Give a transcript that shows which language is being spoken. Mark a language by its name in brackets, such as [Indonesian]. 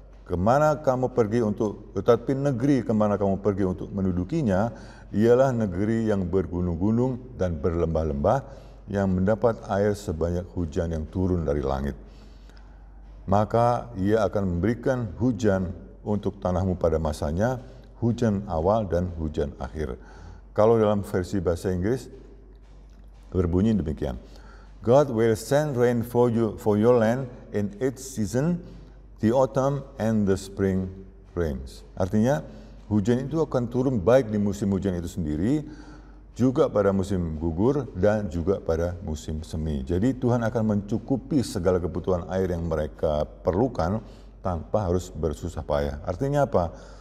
[Indonesian] Tetapi negeri kemana kamu pergi untuk mendudukinya, ialah negeri yang bergunung-gunung dan berlembah-lembah, yang mendapat air sebanyak hujan yang turun dari langit. Maka ia akan memberikan hujan untuk tanahmu pada masanya, hujan awal dan hujan akhir. Kalau dalam versi bahasa Inggris berbunyi demikian. [English] God will send rain for your land in its season, the autumn and the spring rains. [Indonesian] Artinya hujan itu akan turun baik di musim hujan itu sendiri, juga pada musim gugur dan juga pada musim semi. Jadi Tuhan akan mencukupi segala kebutuhan air yang mereka perlukan tanpa harus bersusah payah. Artinya apa?